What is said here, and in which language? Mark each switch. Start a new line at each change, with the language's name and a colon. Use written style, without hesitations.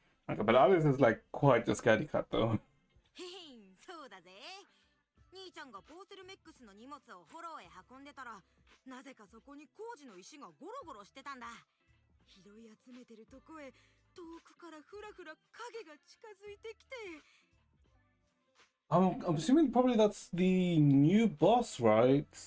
English: Okay, but Alice is like quite a scaredy cat though.
Japanese: そうだぜ。兄ちゃんがポーセルメックスの荷物をフォローへ運んでたら、なぜかそこに工事の石がゴロゴロしてたんだ。拾い集めてるとこへ遠くからふらふら影が近づいてきて。
English: I'm assuming probably that's the new boss, right?